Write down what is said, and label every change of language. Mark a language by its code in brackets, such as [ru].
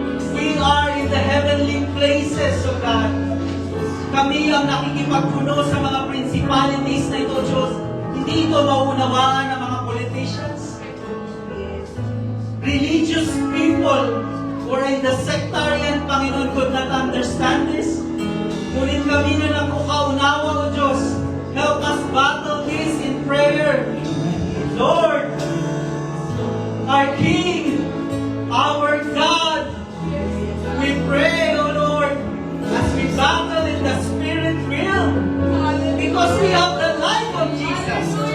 [en] We are in the heavenly places, O God. [tl] Kami ang nakikipagpuno sa mga principalities na ito, Diyos. Hindi ito maunawaan ng mga politicians. [en] Religious people who are in the sectarian, Panginoon, could not understand this. [tl] Ngunit kami na nakukaunawa, O Diyos. [en] Help us battle this in prayer. Lord, our King, our God, we pray, O Lord, as we battle in the Spirit realm, because we have the life of Jesus.